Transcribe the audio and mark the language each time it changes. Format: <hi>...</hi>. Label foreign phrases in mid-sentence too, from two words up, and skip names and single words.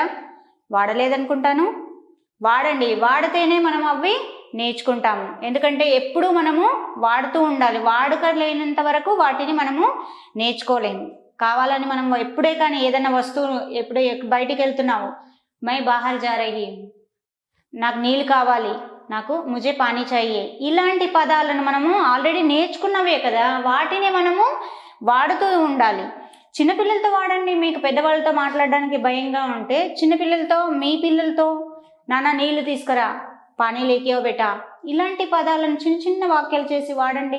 <te>వాడలేదనుకుంటాను. వాడండి, వాడితేనే మనం అవి నేర్చుకుంటాము. ఎందుకంటే ఎప్పుడు మనము వాడుతూ ఉండాలి. వాడుక లేనంత వరకు వాటిని మనము నేర్చుకోలేము. కావాలని మనం ఎప్పుడే కానీ ఏదైనా వస్తువు ఎప్పుడే బయటికి వెళ్తున్నాము,</te> <hi>मैं बाहर जा रही,</hi> <te>నాకు నీళ్ళు కావాలి, నాకు</te> <hi>मुझे पानी चाहिए,</hi> <te>ఇలాంటి పదాలను మనము ఆల్రెడీ నేర్చుకున్నవే కదా, వాటిని మనము వాడుతూ ఉండాలి. చిన్నపిల్లలతో వాడండి. మీకు పెద్దవాళ్ళతో మాట్లాడడానికి భయంగా ఉంటే చిన్నపిల్లలతో, మీ పిల్లలతో నాన్న నీళ్లు తీసుకురా,</te> <hi>पानी लेकियो बेटा,</hi> <te>ఇలాంటి పదాలను చిన్న చిన్న వాక్యాలు చేసి వాడండి.</te>